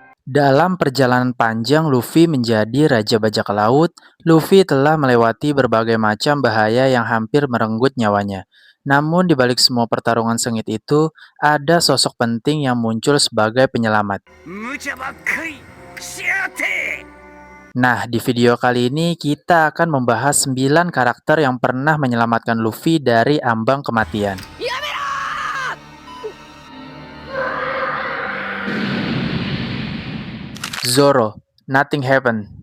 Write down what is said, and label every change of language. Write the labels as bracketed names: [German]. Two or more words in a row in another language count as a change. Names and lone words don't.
[Indonesian] Dalam perjalanan panjang Luffy menjadi Raja Bajak Laut, Luffy telah melewati berbagai macam bahaya yang hampir merenggut nyawanya. Namun di balik semua pertarungan sengit itu, ada sosok penting yang muncul sebagai penyelamat. [Japanese] 無茶ばっかりしやがって。 [Indonesian] Nah, di video kali ini kita akan membahas 9 karakter yang pernah menyelamatkan Luffy dari ambang kematian. Zoro, [English] Nothing Happened.